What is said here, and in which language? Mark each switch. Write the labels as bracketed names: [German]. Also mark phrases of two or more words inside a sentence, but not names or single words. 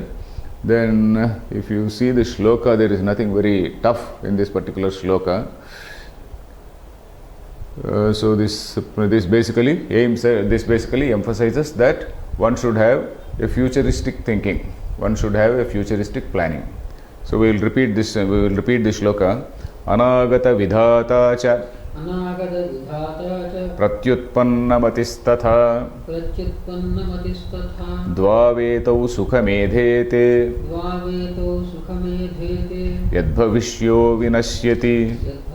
[English] Then if you see the shloka, there is nothing very tough in this particular shloka. So this basically emphasizes that one should have a futuristic thinking. One should have a futuristic planning. So we will repeat this shloka. [Sanskrit] अनागत विधाता च प्रत्युत्पन्नमतिस्तथा द्वावेतौ सुखमेधेते यद्भविष्यो विनश्यति.